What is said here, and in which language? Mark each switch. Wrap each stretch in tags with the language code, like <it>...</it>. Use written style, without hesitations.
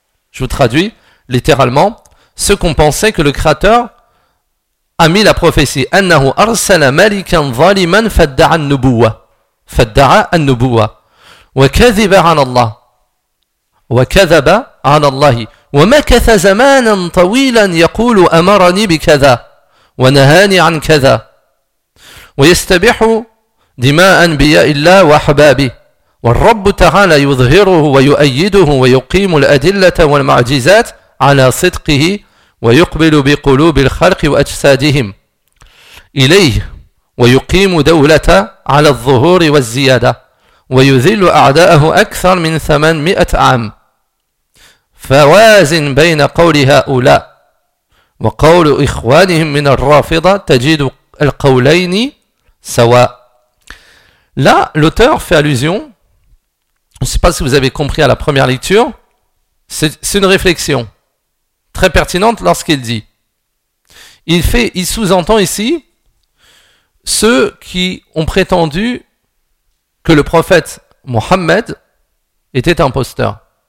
<fr>Je vous traduis littéralement. Ceux qui ont pensé que le Créateur a mis la prophétie.</fr> <ar>أنه أرسل ملكا ظالما فادعى النبوة. فَدَّعَا النُّبُوَّةَ وَكَذِبَ عَنَ اللَّهِ وَكَذَبَ عَنَ اللَّهِ وَمَكَثَ زَمَانًا طَوِيلًا يَقُولُ أَمَرَنِي بِكَذَا وَنَهَانِي عَنْ كَذَا وَيَسْتَبِحُ دِمَاءَ أَنْبِيَاءِ اللَّهِ وَأَحْبَابِهِ وَالرَّبُّ تَعَالَى يُظْهِرُهُ وَيُؤَيِّدُهُ وَيُقِيمُ الْأَدِلَّةَ وَالْمَعْجِزَاتِ عَلَى صِدْقِهِ وَيُقْبِلُ بِقُلُوبِ الْخَلْقِ وَأَجْسَادِهِمْ إِلَيْهِ ويقيم دولة على الظهور والزيادة ويذل أعداءه أكثر من 800 عام فوازن بين قول هؤلاء وقول إخوانهم من الرافضة تجد القولين سواء.</ar> <fr>Là, l'auteur fait allusion, je ne sais pas si vous avez compris à la première lecture, c'est une réflexion très pertinente lorsqu'il dit. Il sous-entend ici ceux qui ont prétendu que le prophète Mohammed était un imposteur.</fr>